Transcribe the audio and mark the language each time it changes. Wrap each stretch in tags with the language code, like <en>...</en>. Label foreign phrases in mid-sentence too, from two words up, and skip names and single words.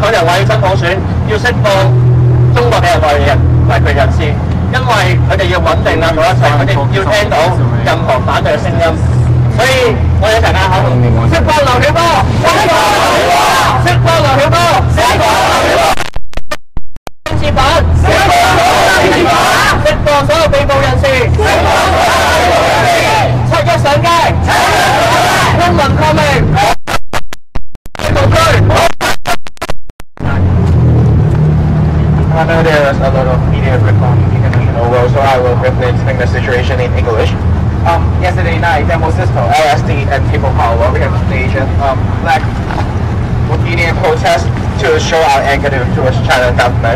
<yue>人話要真普選，要釋放中國嘅維權人士，因為佢哋要穩定啊，做一切，佢哋要聽到任何反對嘅聲音，所以我哋一齊嗌口號：釋放劉曉波，釋放劉曉波，釋放劉曉波，政治犯，釋放政治犯，釋放所有被捕人士，釋放所有被捕人士，7一上街，公民抗命，無懼。</yue> <en>I know there's a lot of media from the international world, so I will briefly explain the situation in English. Yesterday night, Demosisto, LSD, and People Power, we have staged black opinion protest to show our anger towards China government.</en>